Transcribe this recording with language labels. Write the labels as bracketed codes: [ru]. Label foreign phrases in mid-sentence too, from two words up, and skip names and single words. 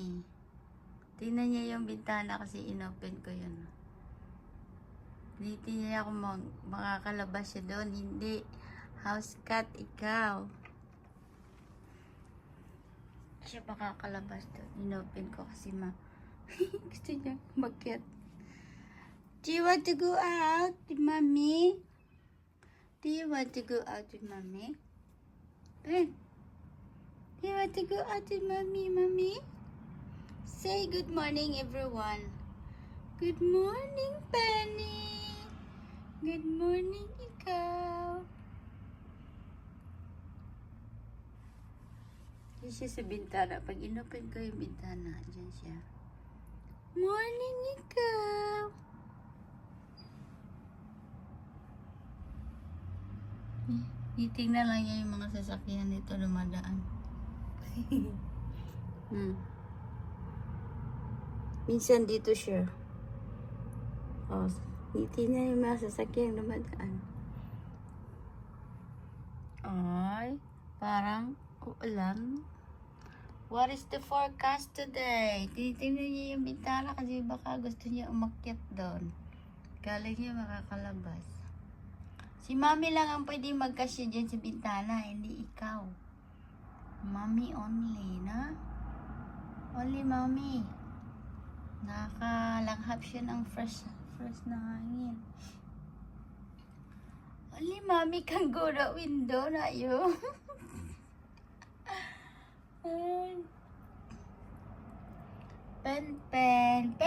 [tl] Tingnan niya yung bintana kasi inopen ko yun. Hindi niya ako makakalabas siya doon. Hindi. [en] House cat, [tl] ikaw. Siya makakalabas doon. Inopen ko kasi gusto niya umakyat. [en] Do you want to go out with mommy? Do you want to go out with mommy? Ben, do you want to go out with mommy? Say good morning, everyone. Good morning, Penny. Good morning, [tl] ikaw. Diyan siya sa bintana. Pag inopen ko yung bintana, diyan siya. [en] Morning, ikaw. [tl] Titingnan lang niya yung mga sasakyan dito dumadaan. Minsan dito siya. Oh, titingnan yung mga sasakyan dumadaan. Ay, parang ulan. [en] What is the forecast today? [tl] Titingnan niya yung bintana kasi baka gusto niya umakyat doon. Galing niya makakalabas. Si Mami lang ang pwede magkasya dyan sa bintana, hindi ikaw. [en] Mami only, na? Only Mami. [tl] Nakakalanghap siya ng fresh na hangin. [en] Only Mami can go the window, [tl] na yun. Penny.